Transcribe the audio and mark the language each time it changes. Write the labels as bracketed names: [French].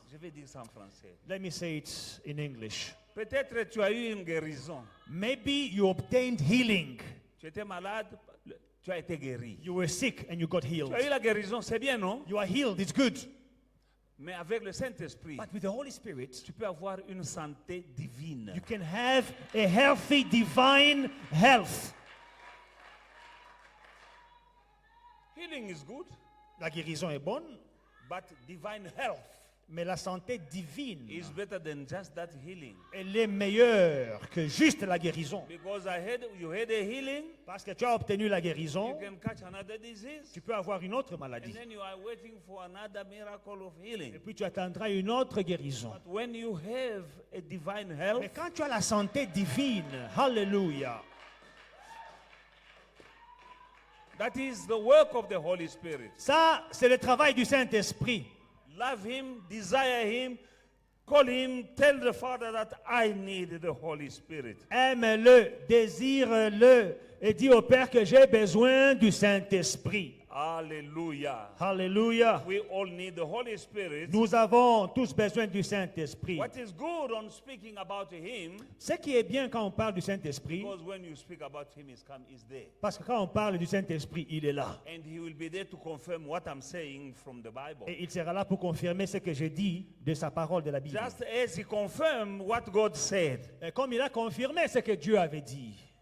[French] Je vais dire ça en français. [English] Let me say it in English. [French] Peut-être tu as eu une guérison. [English] Maybe you obtained healing. [French] Tu étais malade, tu as été guéri. [English] You were sick and you got healed. [French] Tu as eu la guérison, c'est bien, non? [English] You are healed, it's good. [French] Mais avec le Saint-Esprit, [English] But with the Holy Spirit, [French] tu peux avoir une santé divine. [English] you can have a healthy, divine health. Healing is good, [French] La guérison est bonne, [English] but divine health [French] mais la santé divine, [English] is better than just that healing. [French] elle est meilleure que juste la guérison. [English] Because you had a healing, [French] Parce que tu as obtenu la [English] you [French] guérison, [English] can catch another disease, [French] tu peux avoir une autre [English] and [French] maladie. [English] then you are waiting for another miracle of healing. [French] Et puis tu attendras une autre guérison. [English] But when you have a divine [French] Mais [English] health, [French] quand tu as la santé divine, hallelujah, [English] that is the work of the Holy Spirit. [French] ça c'est le travail du Saint-Esprit. [English] Love him, desire him, call him, tell the Father that I need the Holy Spirit. [French] Aime-le, désire-le et dis au Père que j'ai besoin du Saint-Esprit. [English] Hallelujah. [French] Hallelujah. [English] We all need the Holy Spirit. [French] Nous avons tous besoin du Saint-Esprit. [English] What is good on speaking about him, [French] Ce qui est bien quand on parle du Saint-Esprit, [English] because when you speak about him, he's there. [French] parce que quand on parle du Saint-Esprit, il est là. [English] And he will be there to confirm what I'm saying from the Bible. [French] Et il sera là pour confirmer ce que je dis de sa parole de la Bible. [English] Just as he confirmed what God said. [French] Et comme il a confirmé ce que Dieu avait dit,